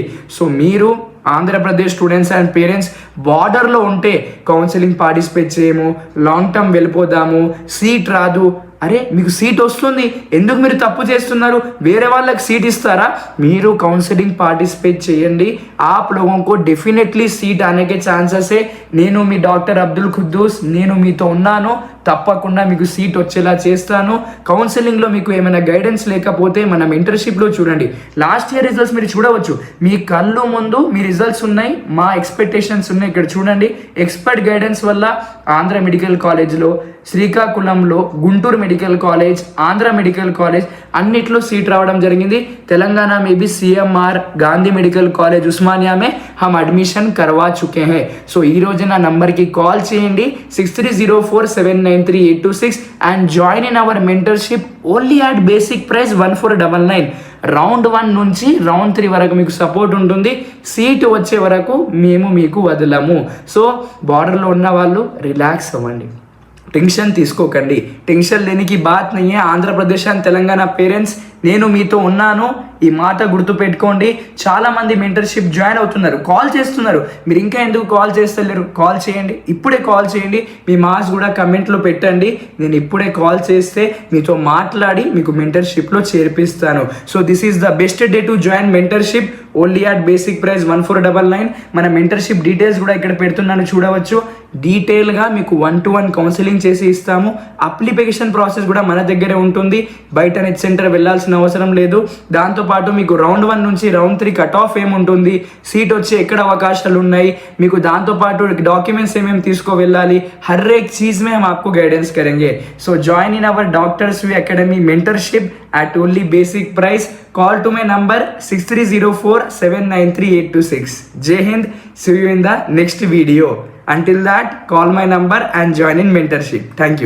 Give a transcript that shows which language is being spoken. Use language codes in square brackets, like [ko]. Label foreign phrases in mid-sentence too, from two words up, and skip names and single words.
[te] సో మీరు ఆంధ్రప్రదేశ్ [en] students and parents [te] బార్డర్లో ఉంటే [en] counselling participate [te] చేయము, [en] long term [te] వెళ్ళిపోదాము, సీట్ రాదు, అరే మీకు సీట్ వస్తుంది, ఎందుకు మీరు తప్పు చేస్తున్నారు, వేరే వాళ్ళకి సీట్ ఇస్తారా? మీరు [en] counselling participate [te] చేయండి. [hi] आप लोगों को डेफिनेटली सीट आने के चांसेस है. [te] నేను మీ డాక్టర్ అబ్దుల్ ఖుద్దూస్, నేను మీతో ఉన్నాను. తప్పకుండా మీకు సీట్ వచ్చేలా చేస్తాను. కౌన్సిలింగ్లో మీకు ఏమైనా గైడెన్స్ లేకపోతే మన మెంటర్షిప్లో చూడండి. [en] last year results [te] మీరు చూడవచ్చు, మీ కళ్ళు ముందు మీ రిజల్ట్స్ ఉన్నాయి, మా ఎక్స్పెక్టేషన్స్ ఉన్నాయి. ఇక్కడ చూడండి, [en] expert guidance [te] వల్ల ఆంధ్ర మెడికల్ కాలేజ్లో, శ్రీకాకుళంలో, గుంటూరు మెడికల్ కాలేజ్, ఆంధ్ర మెడికల్ కాలేజ్ అన్నిట్లో సీట్ రావడం జరిగింది. [hi] తెలంగాణ में भी CMR గాంధీ మెడికల్ కాలేజ్ ఉస్మానియా में हम एडमिशन करवा चुके हैं. [te] సో ఈ రోజు నా నంబర్కి కాల్ చేయండి [en] 6304793826 and join in our mentorship only at basic price 1499. [te] రౌండ్ 1 నుంచి రౌండ్ 3 వరకు మీకు సపోర్ట్ ఉంటుంది. సీట్ వచ్చే వరకు మేము మీకు వదలము. సో బార్డర్లో ఉన్న వాళ్ళు రిలాక్స్ అవ్వండి, టెన్షన్ తీసుకోకండి. [hi] टेंशन लेनी की बात नहीं. [te] ఆంధ్రప్రదేశ్ అండ్ తెలంగాణ పేరెంట్స్ నేను మీతో ఉన్నాను, ఈ మాట గుర్తుపెట్టుకోండి. చాలామంది [en] mentorship join [te] అవుతున్నారు, కాల్ చేస్తున్నారు. మీరు ఇంకా ఎందుకు కాల్ చేస్తలేరు? కాల్ చేయండి, ఇప్పుడే కాల్ చేయండి. మీ మార్క్స్ కూడా కమెంట్లో పెట్టండి. నేను ఇప్పుడే కాల్ చేస్తే మీతో మాట్లాడి మీకు మెంటర్షిప్లో చేర్పిస్తాను. [en] So this is the best day to join mentorship only at basic price 1499. [te] మన [en] mentorship details [te] కూడా ఇక్కడ పెడుతున్నాను చూడవచ్చు. డీటెయిల్గా మీకు 1-to-1 కౌన్సిలింగ్ చేసి ఇస్తాము. [en] application process [te] కూడా మన దగ్గరే ఉంటుంది, బయట [en] net centre [te] వెళ్ళాల్సిన అవసరం లేదు. దాంతోపాటు మీకు రౌండ్ 1 నుంచి రౌండ్ 3 [en] cut off [te] ఏముంటుంది, సీట్ వచ్చి ఎక్కడ అవకాశాలు ఉన్నాయి, మీకు దాంతోపాటు డాక్యుమెంట్స్ ఏమేమి తీసుకో వెళ్ళాలి, [hi] हर एक चीज़ में हम आपको गाइडेंस करेंगे. [en] So join in our Doctors V Academy mentorship at only basic price. Call to my number 6304793826. Jai Hind. See you in the next video. Until that, call my number and join in mentorship. Thank you.